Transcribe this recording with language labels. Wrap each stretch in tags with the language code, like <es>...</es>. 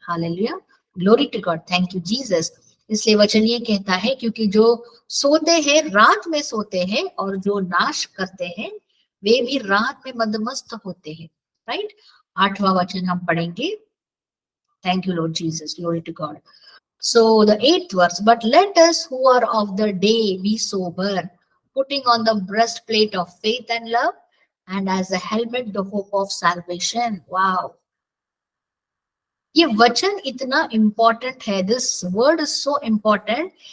<hi>Hallelujah,</hi> <en>Glory to God, thank you Jesus.</en> <hi>इसलिए वचन ये कहता है क्योंकि जो सोते हैं रात में सोते हैं और जो नाश करते हैं वे भी रात में मदमस्त होते हैं, राइट। 8वां वचन हम पढ़ेंगे।</hi> <en>Thank you Lord Jesus, glory to God. So the 8th verse, but let us who are of the day be sober, putting on the breastplate of faith and love, and as a helmet the hope of salvation. Wow.</en> <hi>ये वचन इतना important है,</hi> <en>This word is so important.</en>